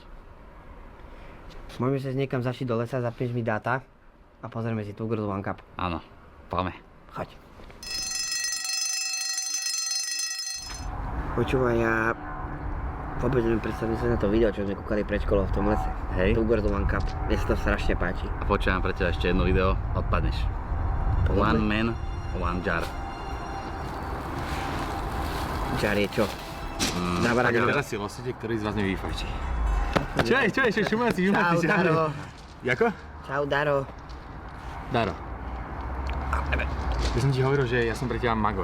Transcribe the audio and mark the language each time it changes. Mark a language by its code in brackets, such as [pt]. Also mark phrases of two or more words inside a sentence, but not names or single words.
[sk] Môžeme sa niekam zašiť do lesa, zapneš mi dáta a pozrieme si Two Girls One Cup. Áno, poďme. Choď. Počúvaj, ja vôbec neviem predstaviť sa na to video, čo sme kúkali pred školou v tom lese. Hej. Two Girls One Cup. Mne sa to strašne páči. A počujem pre teba ešte jedno video, odpadneš. One man, one jar. Jar je čo? Na Tak baráku. teraz si losujte, ktorý z vás mi vyfajčí. Čo, šumáci. Čau, Daro. Jako? Čau, Daro. Daro. Ja som ti hovoril, že ja som pre teba Magor.